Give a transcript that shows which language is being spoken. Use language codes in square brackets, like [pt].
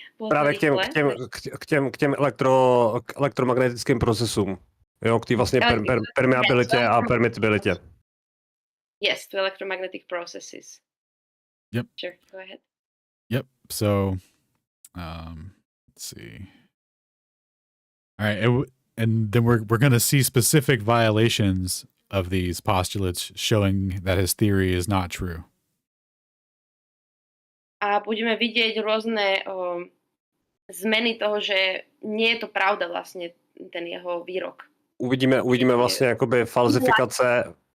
[cs] Právě k těm elektromagnetickým procesům. Jo, k té vlastně permeabilitě a permittibilitě. [en] Yes, to electromagnetic processes. Yep. Sure, go ahead. Yep. So, let's see. All right, and then we're going to see specific violations of these postulates showing that his theory is not true. [sk] A budeme vidieť rôzne zmeny toho, že nie je to pravda vlastne ten jeho výrok. [cs] Uvidíme vlastně jakoby falzifikace.